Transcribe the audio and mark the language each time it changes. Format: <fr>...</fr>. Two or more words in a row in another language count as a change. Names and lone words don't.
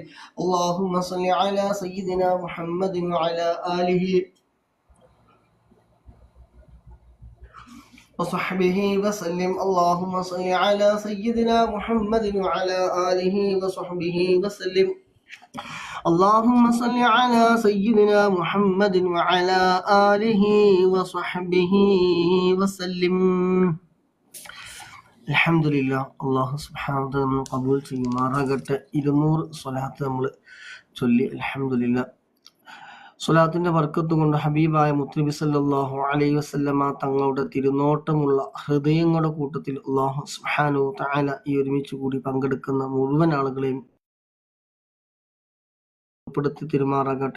<ar>اللهم صل على سيدنا محمد وعلى آله وصحبه وسلم. اللهم صل على سيدنا محمد وعلى آله وصحبه وسلم. اللهم صل على سيدنا محمد وعلى آله وصحبه وسلم. الحمد لله. الله سبحانه وتعالى</ar> <ml>നമ്മൾ ഖബൂൽ ചെയ്യുമാറാകട്ടെ. 200 സ്വലാത്ത് നമ്മൾ ചൊല്ലി</ml> <ar>الحمد لله.</ar> <ml>സ്വലാത്തിന്റെ ബർക്കത്ത് കൊണ്ട് ഹബീബായ മുത്തുനബി</ml> <ar>صلى الله عليه وسلم</ar> <ml>തങ്ങളുടെ തിരുനോട്ടമുള്ള ഹൃദയങ്ങളുടെ കൂട്ടത്തിൽ</ml> <ar>الله سبحانه وتعالى</ar> <ml>ഈ ഒരുമിച്ച് കൂടി പങ്കെടുക്കുന്ന മുഴുവൻ ആളുകളെയും ഉൾപ്പെടുത്തി തിരുമാറാകട്ടെ.</ml>